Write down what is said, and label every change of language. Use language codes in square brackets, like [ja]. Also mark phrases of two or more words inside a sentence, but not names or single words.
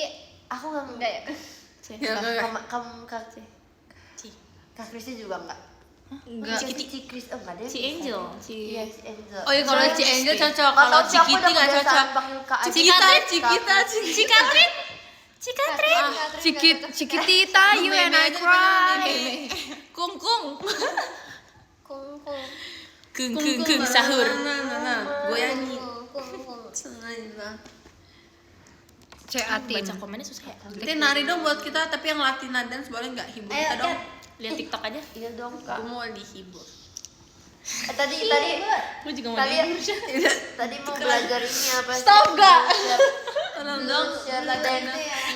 [id] aku nggak Enggak ya? C. Ya, kamu Kak C. Kak Kristi juga enggak? Enggak. Ci Kris enggak deh. C Angel. Iya, Ci Angel. Oh ya kalau Ci Angel cocok, Nggak kalau tahu sih, aku Cikiti udah nggak kebiasaan cocok. panggil Kak aja. Cikita, Si Catherine. Si Catherine. Cikitita, [en] you and I cry. [id] Kungkung. Kung. Kung sahur. Nah, goyangi. Kung. C Atin. Baca komennya susah ya. Nanti nari dong buat kita, tapi yang [en] Latina dance [id] boleh nggak? Hibur Ayo, kita dong. Kat. Lihat TikTok aja. Iya dong Kak. Gue mau dihibur. Tadi Gue juga mau tadi tadi mau belajar ini apa sih? Stop gak? Tolong dong. [en] Share dance. [id] Iya.